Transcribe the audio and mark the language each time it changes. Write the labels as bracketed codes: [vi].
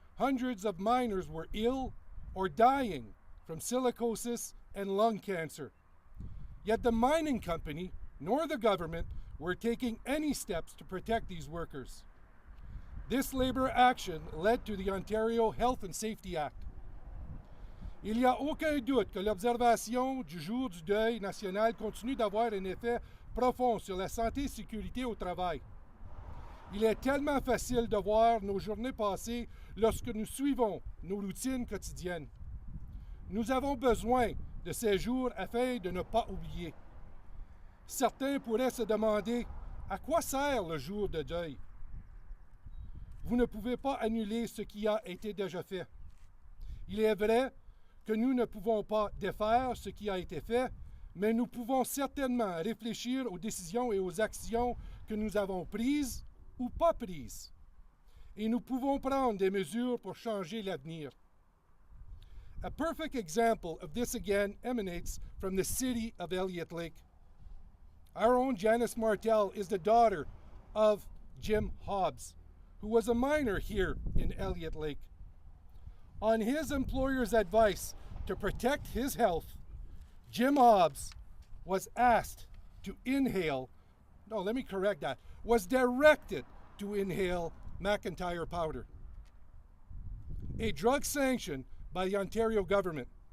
[en] Hundreds of miners were ill or dying from silicosis and lung cancer. Yet the mining company nor the government were taking any steps to protect these workers. This labor action led to the Ontario Health and Safety Act. [fr] Il n'y a aucun doute que l'observation du jour du deuil national continue d'avoir un effet profond sur la santé et sécurité au travail. Il est tellement facile de voir nos journées passer lorsque nous suivons nos routines quotidiennes. Nous avons besoin de ces jours afin de ne pas oublier. Certains pourraient se demander à quoi sert le jour de deuil. Vous ne pouvez pas annuler ce qui a été déjà fait. Il est vrai que nous ne pouvons pas défaire ce qui a été fait, mais nous pouvons certainement réfléchir aux décisions et aux actions que nous avons prises ou pas prises. Et nous pouvons prendre des mesures pour changer l'avenir. [en] A perfect example of this again emanates from the city of Elliot Lake. Our own Janice Martell is the daughter of Jim Hobbs, who was a miner here in Elliot Lake. On his employer's advice to protect his health, Jim Hobbs was asked to inhale, no, let me correct that, was directed to inhale McIntyre powder, a drug sanctioned by the Ontario government.